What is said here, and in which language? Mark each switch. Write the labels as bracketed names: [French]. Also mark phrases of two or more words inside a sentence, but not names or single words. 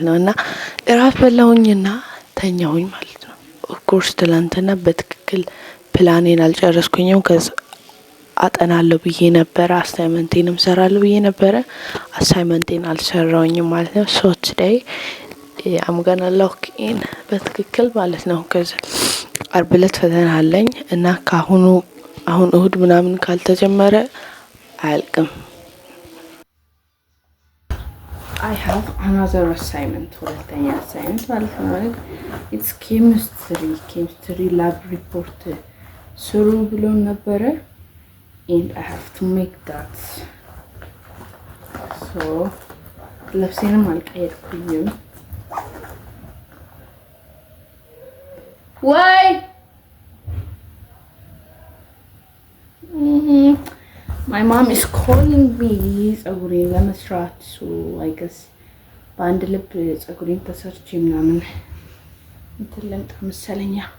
[Amharic] ነው። እና እራት በላሁኝና ተኛሁኝ ማለት ነው። ኦፍኮርስ ትላንትና በትክክል ፕላኔን አልጨረስኩኝም። ከዛ አጠናለሁ ብዬ ነበረ፣ አሳይመንቴንም ሰራለሁ ብዬ ነበረ። አሳይመንቴን አልሰራውኝም ማለት ነው። [English] so today I'm gonna lock in [Amharic] በትክክል ማለት ነው። ከዛ አርብ ዕለት ፈተና አለኝ እና ካሁኑ አሁን እሁድ ምናምን ካልተጀመረ አያልቅም። [English] I have another assignment [Amharic] ሁለተኛ አሳይመንት ማለት ነው። ማለት [English] it's chemistry lab report [Amharic] ስሩ ብሎ ነበረ [English] and I have to make that. [Amharic] So ልብሴንም አልቀየርኩኝም። Why? [English] My mom is calling me [Amharic] ጸጉሬን ለመስራት [English] so I guess [Amharic] በአንድ ልብ ጸጉሬን ተሰርቼ ምናምን እንትን ልምጣ መሰለኝ።